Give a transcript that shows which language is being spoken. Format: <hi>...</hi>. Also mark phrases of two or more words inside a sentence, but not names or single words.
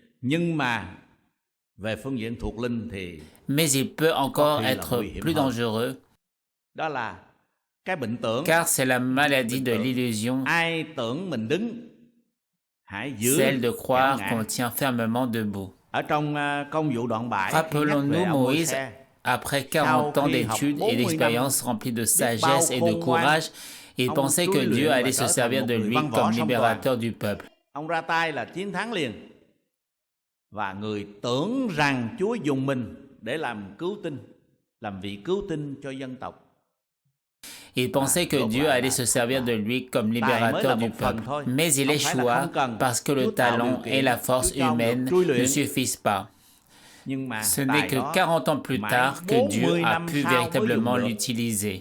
<fr>Mais il peut encore être plus dangereux, car c'est la maladie de l'illusion, celle de croire qu'on tient fermement debout. Rappelons-nous Moïse, après 40 ans d'études et d'expériences remplies de sagesse et de courage, il pensait que Dieu allait se servir de lui comme libérateur du peuple.</fr> <vi>Và người tưởng rằng Chúa dùng mình để làm vị cứu tinh cho dân tộc.</vi> <fr>Il pensait que Dieu allait se servir de lui comme libérateur du peuple. Mais il échoua parce que le talent et la force humaine ne suffisent pas. Ce n'est que 40 ans plus tard que Dieu a pu véritablement l'utiliser.</fr>